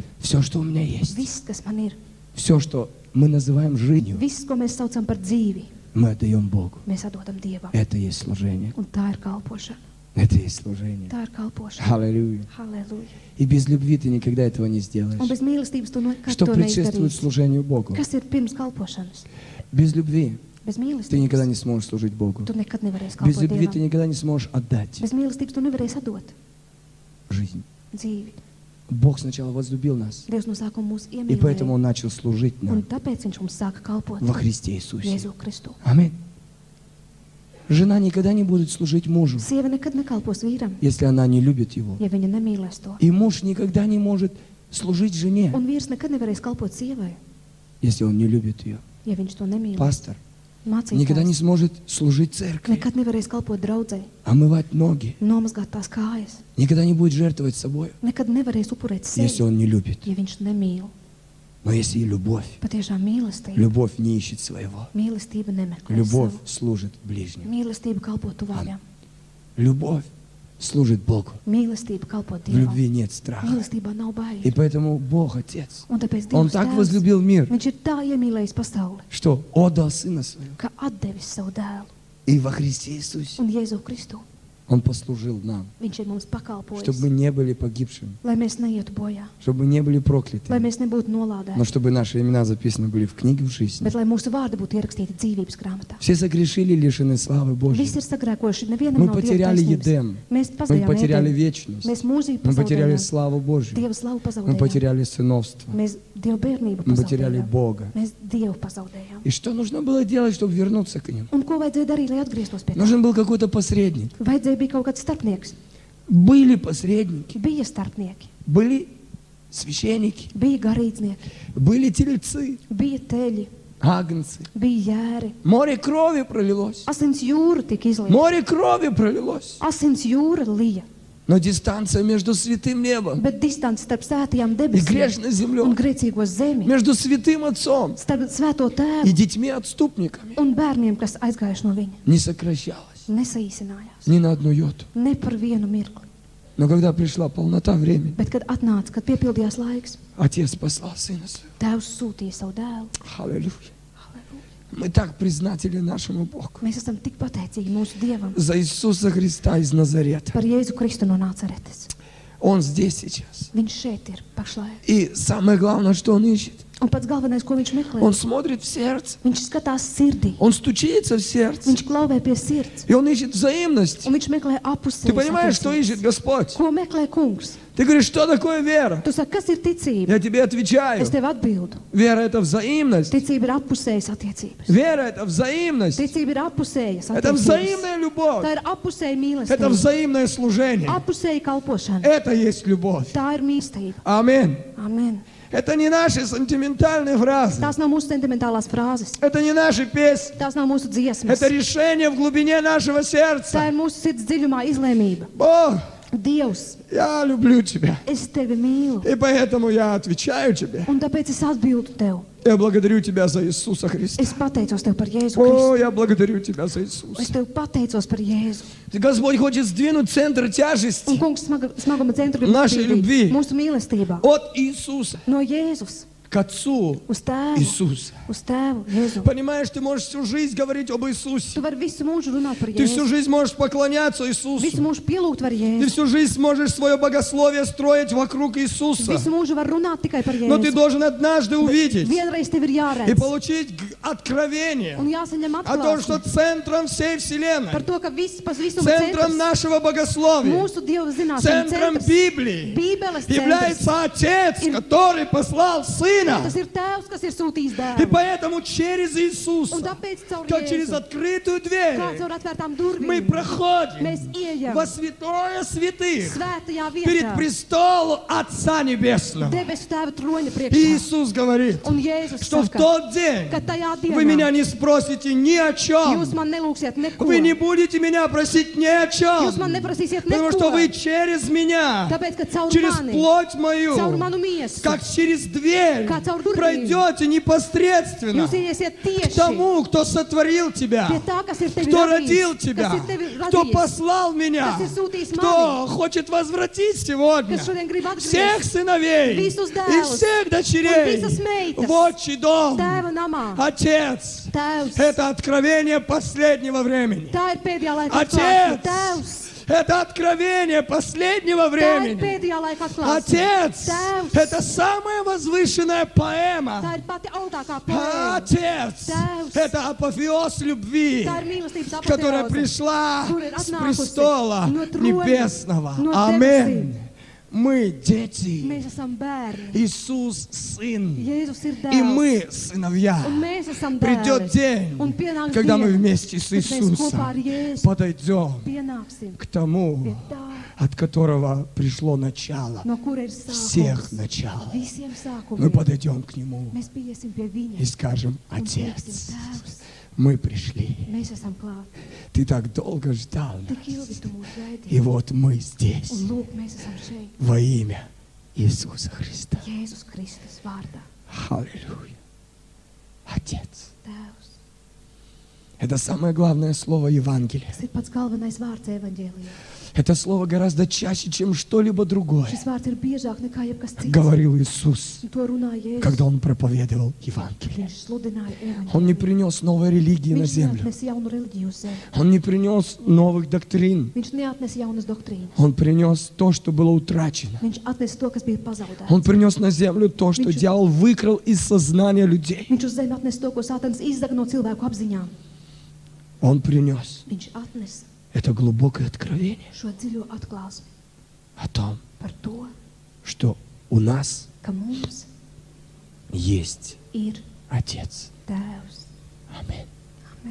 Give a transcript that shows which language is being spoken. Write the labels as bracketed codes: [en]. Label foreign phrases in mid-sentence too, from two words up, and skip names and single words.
[ru] все, что у меня есть, [lv] Viss, kas man ir, [ru] все, что мы называем жизнью, [lv] viss, ko mēs saucam par dzīvi, [ru] мы отдаем Богу. [lv] mēs atdodam Dievam. [ru] Это и есть служение. [lv] Un tā ir kalpošana. [ru] Это и есть служение. [lv] Tā ir kalpošana. [ru] Аллилуйя. [lv] Halleluja. [ru] И без любви ты никогда этого не [lv] Un [ru] сделаешь. [lv] bez mīlestības tu nekad [ru] Что [lv] to [ru] предшествует [lv] neizdarīsi. [ru] служению Богу? [lv] Kas ir pirms kalpošanas? [ru] Без любви [lv] Bez [ru] ты [lv] mīlestības [ru] никогда не сможешь служить Богу. [lv] tu nekad nevarēsi [ru] Без [lv] kalpot [ru] любви ты [lv] Dievam. [ru] никогда не сможешь отдать [lv] Bez mīlestības tu nevarēsi atdot [ru] жизнь. [lv] dzīvi. [ru] Бог сначала возлюбил нас, [lv] Dievs no sākuma mūs [ru] и поэтому [lv] iemīlēja, [ru] Он начал служить [lv] un [ru] нам [lv] tāpēc Viņš mums sāka kalpot [ru] во Христе Иисусе. [lv] Jēzu Kristu. [ru] Аминь. Жена никогда не будет служить мужу, [lv] Sieva nekad nekalpos vīram, [ru] если она не любит его. [lv] ja viņa nemīlēs to. [ru] И муж никогда не может служить жене, [lv] Un vīrs nekad nevarēs kalpot sievai, [ru] если он не любит ее. [lv] ja viņš to nemīl. [ru] Пастор никогда не [lv] Mācītājs [ru] сможет служить церкви, [lv] nekad nevarēs kalpot draudzei, [ru] омывать ноги, [lv] nomazgāt tās kājas, [ru] никогда не будет жертвовать собой, [lv] nekad nevarēs upurēt [ru] если [lv] sevi, [ru] он не любит. [lv] ja viņš nemīl. [ru] Но если и любовь, [lv] Patiešām mīlestība. [ru] любовь не ищет своего. [lv] Mīlestība nemeklē [ru] Любовь [lv] savu. [ru] служит ближним. [lv] Mīlestība kalpo tuvājām. [ru] Любовь служит Богу. [lv] Mīlestība kalpo [ru] В [lv] Dievam. [ru] любви нет страха. [lv] Mīlestībā nav [ru] И [lv] bail. [ru] поэтому Бог Отец, [lv] Un tāpēc [ru] Он [lv] Dievs [ru] так [lv] Tēvs, [ru] возлюбил мир, [lv] Viņš ir tā iemīlējis pasauli, [ru] что отдал Сына Своего. [lv] ka atdevis savu dēlu [ru] И во Христе Иисусе [lv] un Jēzu Kristu. [ru] Он послужил нам, [lv] Viņš ir mums [ru] чтобы [lv] pakalpojis, [ru] мы не были погибшими, [lv] lai mēs neietu bojā, [ru] чтобы мы не были [lv] lai [ru] прокляты, [lv] mēs nebūtu [ru] но [lv] nolādēti, [ru] чтобы наши имена записаны были в книге в жизни. [lv] bet lai mūsu vārdi būtu ierakstīti dzīvības grāmatā. [ru] Все согрешили, лишены славы Божьей. [lv] Visi ir sagrēkojuši, nevienam [ru] Мы [lv] nav Dieva [ru] потеряли [lv] taisnības. [ru] Едем, [lv] Mēs [ru] мы [lv] pazudījām [ru] потеряли [lv] Ēdeni. [ru] вечность, [lv] Mēs mūžību [ru] мы потеряли [lv] pazaudējām, [ru] славу Божью, [lv] Dieva slavu [ru] мы [lv] pazaudējām, [ru] потеряли сыновство, [lv] mēs Dieva bērnību [ru] мы потеряли [lv] pazaudējām, [ru] Бога. [lv] mēs Dievu pazaudējām. [ru] И что нужно было делать, чтобы вернуться к Нему? [lv] Un ko vajadzēja darīt, lai atgrieztos pie tā? [ru] Нужен был какой-то посредник. [lv] Vajadzēja bija kaut kāds starpnieks. [ru] Были посредники, [lv] Bija starpnieki, [ru] были священники, [lv] bija garīdznieki, [ru] были тельцы, [lv] bija teļi, [ru] агнцы. [lv] bija jēri. [ru] Море крови пролилось. [lv] Asins jūra tika izlieta. [ru] Море крови пролилось. [lv] Asins jūra lija, [ru] Но дистанция между святым небом [lv] bet distance starp svētajām [ru] и [lv] debesīm [ru] грешной [lv] un [ru] землей, [lv] grēcīgo zemi, [ru] между святым Отцом [lv] starp svēto [ru] и [lv] tēvu [ru] детьми-отступниками [lv] un bērniem, kas aizgājuši no viņa, [ru] не сокращалась [lv] nesaīsinājās. [ru] ни на одну йоту. [lv] Ne par vienu mirkli. [ru] Но когда пришла полнота времени, [lv] Bet, kad atnāca, kad piepildījās laiks, [ru] Отец послал Сына Своего. [lv] Tēvs sūtīja savu dēlu. [ru] Аллилуйя. [lv] Halleluja. [ru] Мы так признательны нашему Богу [lv] Mēs esam tik pateicīgi mūsu Dievam [ru] за Иисуса Христа из Назарета. [lv] par Jēzu Kristu no Nāceretes. [ru] Он здесь сейчас. [lv] Viņš šeit ir pašlaik. [ru] И самое главное, что Он ищет, [lv] Un pats galvenais, ko viņš meklē, [ru] Он смотрит в сердце, [lv] viņš skatās sirdī. [ru] Он стучится в сердце, [lv] Viņš klauvē pie sirds. [ru] и Он ищет взаимность. [lv] Un viņš meklē [ru] Ты понимаешь, что [lv] apusējas. [ru] ищет Господь? [lv] Ko meklē kungs? [ru] Ты говоришь, что такое вера? [lv] Tu saki, kas ir ticība? [ru] Я тебе отвечаю. [lv] Es tev atbildu. [ru] Вера – это взаимность. [lv] Ticība ir apusējas attiecības. [ru] Вера – это взаимность. [lv] Ticība ir apusējas [ru] Это [lv] attiecības. [ru] взаимная любовь. [lv] Tā ir apusēja [ru] Это [lv] mīlestība. [ru] взаимное служение. [lv] Apusēja kalpošana. [ru] Это есть любовь. [lv] Tā ir mīlestība. [ru] Аминь. [lv] Amen. [ru] Это не наши сентиментальные фразы. [lv] Tās nav mūsu sentimentālās frāzes. [ru] Это не наши песни. [lv] Tās nav mūsu dziesmas. [ru] Это решение в глубине нашего [lv] Tā [ru] сердца. [lv] ir mūsu sirds dziļumā izlēmība. [ru] Бог, [lv] Dievs, [ru] я люблю Тебя. [lv] es tevi mīlu. [ru] И поэтому я отвечаю Тебе. [lv] Un tāpēc es atbildu tev. [ru] Я благодарю Тебя за Иисуса Христа. [lv] Es pateicos tev par Jēzu [ru] О, [lv] Kristu. [ru] я благодарю Тебя за [lv] Es [ru] Иисуса. [lv] tev pateicos par Jēzu. [ru] Господь хочет сдвинуть центр [lv] Un [ru] тяжести [lv] kungs smaguma centru grib [ru] Našai [lv] attīstīt [ru] ļubvī. [lv] mūsu mīlestībā. [ru] от Иисуса [lv] No Jēzus [ru] к Отцу [lv] uz tēvu. [ru] Иисуса. [lv] Uz tēvu Jēzu. [ru] Понимаешь, ты можешь всю жизнь говорить об Иисусе. [lv] Tu vari visu mūžu runāt par [ru] Ты всю [lv] Jēzu. [ru] жизнь можешь поклоняться [lv] Visu [ru] Иисусу. [lv] mūžu pielūgt var [ru] Ты [lv] Jēzu. [ru] всю жизнь можешь свое богословие строить вокруг Иисуса. [lv] Visu mūžu var runāt tikai par [ru] Но ты [lv] Jēzu. [ru] должен однажды увидеть [lv] Vienreiz tev ir [ru] и [lv] jāredz [ru] получить откровение [lv] un jāsaņem [ru] о том, что [lv] atklāsme [ru] центром всей Вселенной, [lv] par to, ka viss pas visuma [ru] центром [lv] centrs, [ru] нашего богословия, [lv] mūsu Dieva zināšanu [ru] центром [lv] centrs, [ru] Библии [lv] Bībeles centrs. [ru] является Отец, который послал Сына. [lv] Tas ir Tēvs, kas ir sūtījis [ru] И [lv] dēlu. [ru] поэтому через [lv] Un [ru] Иисуса, [lv] tāpēc caur [ru] как через [lv] Jēzu, [ru] открытую [lv] kā [ru] дверь, [lv] caur atvērtām [ru] мы [lv] durvīm, [ru] проходим [lv] mēs ieejam [ru] во святое святых [lv] svētajā [ru] перед [lv] vietā, [ru] престолом Отца Небесного. [lv] debesu Tēva troņa [ru] И [lv] priekšā. [ru] Иисус говорит, [lv] Un Jēzus [ru] что в [lv] saka, [ru] тот день [lv] ka tajā [ru] вы меня [lv] dienā [ru] не спросите ни о чем. [lv] jūs man nelūksiet neko. [ru] Вы не будете меня просить ни о чем. [lv] Jūs man neprasīsiet [ru] Потому что [lv] neko. [ru] вы через меня, [lv] Tāpēc, ka caur [ru] через [lv] mani, [ru] плоть мою, [lv] caur manu miesu, [ru] как через дверь, [lv] kā caur durvīm, [ru] пройдете непосредственно [lv] jūs iesiet [ru] к [lv] tieši [ru] тому, кто сотворил тебя, [lv] pie tā, kas ir tevi [ru] кто [lv] radījis, [ru] родил тебя, [lv] kas ir tevi [ru] кто [lv] radījis, [ru] послал меня, [lv] kas ir sūtījis [ru] кто [lv] mani, [ru] хочет возвратить сегодня [lv] kas šodien grib [ru] всех [lv] atgriezt [ru] сыновей [lv] visus [ru] и [lv] dēlus [ru] всех [lv] un [ru] дочерей [lv] visas meitas [ru] в отчий дом. [lv] Tēva namā. [ru] Отец, [lv] Tēvs, [ru] это откровение последнего времени. [lv] tā ir pēdējā laika [ru] Отец, [lv] atklāsme. Tēvs, [ru] Это откровение последнего [lv] Tā ir [ru] времени. [lv] pēdējā laika atklāsme. [ru] Отец, [lv] Tēvs, [ru] это самая возвышенная [lv] tā [ru] поэma. [lv] ir pati augstākā poēma. [ru] Отец, [lv] Tēvs, [ru] это апофеоз любви, [lv] tā ir mīlestības [ru] которая [lv] apoteoze, [ru] пришла [lv] kur ir [ru] с [lv] atnākusi [ru] престола [lv] no trona, [ru] небесного. [lv] no [ru] Аминь. [lv] debesīm. [ru] Мы дети. [lv] Mēs esam bērni. [ru] Иисус сын. [lv] Jēzus ir [ru] И [lv] dēls. [ru] мы сыновья. [lv] Un mēs esam [ru] Придет [lv] dēli. [ru] день, [lv] Un pienāks [ru] когда мы [lv] diena, [ru] вместе с [lv] kad mēs kopā [ru] Иисусом [lv] ar Jēzu [ru] подойдем [lv] pienāksim [ru] к тому, [lv] pie tā, [ru] от которого пришло начало [lv] no kura ir [ru] всех [lv] sākums. [ru] начал. [lv] Visiem [ru] Мы [lv] sākumiem. [ru] подойдем к Нему [lv] Mēs piesim pie viņa [ru] и скажем: [lv] un teiksim, [ru] Отец, [lv] Tēvs, [ru] мы пришли. [lv] mēs esam klāt. [ru] Ты так долго ждал [lv] Tik [ru] нас. [lv] ilgi tu mūs [ru] И [lv] gaidīji. [ru] вот мы здесь [lv] Un lūk, mēs esam šeit. [ru] во имя Иисуса Христа. [lv] Jēzus Kristus vārdā. [ru] Аллилуйя. Отец. [lv] Tēvs. [ru] Это самое главное слово Евангелия. [lv] Tas ir pats galvenais vārds evaņģēlijā. [ru] Это слово гораздо чаще, чем что-либо другое, [lv] Šis vārds ir biežāk nekā jebkas cits. [ru] говорил Иисус, [lv] Un to runāja Jēzus. [ru] когда Он проповедовал Евангелие. [lv] Viņš sludināja [ru] Он не [lv] evaņģēliju. [ru] принес новой религии на [lv] Viņš [ru] землю. [lv] neatnesa jaunu reliģiju uz zemi. [ru] Он не принес новых доктрин. [lv] Viņš neatnesa jaunas doktrīnas. [ru] Он принес то, что было утрачено. [lv] Viņš atnesa to, kas bija pazaudēts. [ru] Он принес на землю то, что дьявол выкрал из сознания людей. [lv] Viņš uz zemi atnesa to, ko Sātans izzaga no cilvēku apziņām. [ru] Он принес [lv] Viņš atnesa [ru] это глубокое откровение [lv] šo dziļo atklāsmi [ru] о том, [lv] par to, [ru] что у нас [lv] ka mums [ru] есть [lv] ir [ru] Отец. [lv] Tēvs. [ru] Аминь. [lv] Amen.